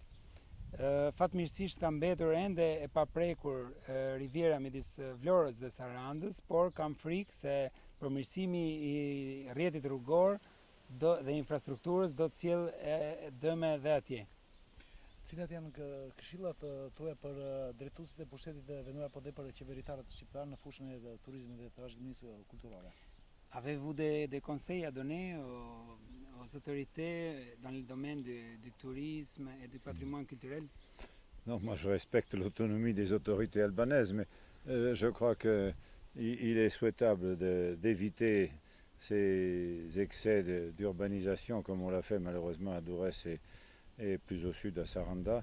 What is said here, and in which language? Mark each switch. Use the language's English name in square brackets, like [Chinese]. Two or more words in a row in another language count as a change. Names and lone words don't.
[Albanian] Fatmirësisht ka mbetur ende e paprekur riviera midis Vlorës dhe Sarandës, por kam frikë se përmirësimi i rrjetit rrugor dhe infrastrukturës do të sjellë dëme dhe atje. Cilat janë këshillat tuaja për drejtuesit e pushtetit të vendor apo dhe për qeveritarët shqiptar në fushën e turizmit dhe trashëgimisë kulturore? [French] Avez-vous des conseils à donner aux autorités dans le domaine du tourisme et du patrimoine culturel? Non, moi je respecte l'autonomie des autorités albanaises, mais je crois qu'il est souhaitable d'éviter ces excès d'urbanisation comme on l'a fait malheureusement à Durrës et plus au sud à Saranda.